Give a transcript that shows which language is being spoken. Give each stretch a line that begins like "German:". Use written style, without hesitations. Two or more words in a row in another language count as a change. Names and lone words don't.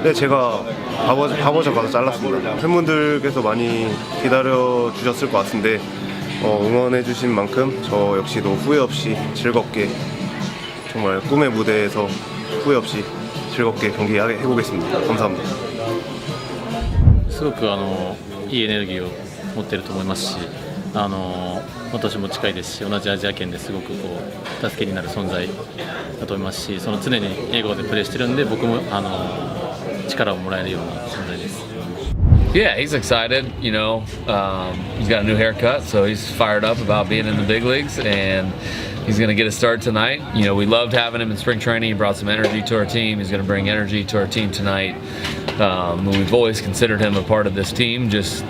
Korean: 네, 제가 바버샵 가서 잘랐습니다. 팬분들께서 많이 기다려주셨을 것 같은데 응원해주신 만큼 저 역시도 후회 없이 즐겁게 정말 꿈의 무대에서 후회 없이 즐겁게 경기해보겠습니다. 감사합니다.
Japanese: すごくいいエネルギーを持っていると思いますし、私も近いですし、同じアジア圏ですごく助けになる存在だと思いますし、その常に英語でプレーしてるんで僕も力をもらえるような存在です。
English: Yeah, he's excited. He's got a new haircut, so he's fired up about being in the big leagues, and he's going to get a start tonight. We loved having him in spring training. He brought some energy to our team. He's going to bring energy to our team tonight. We've always considered him a part of this team.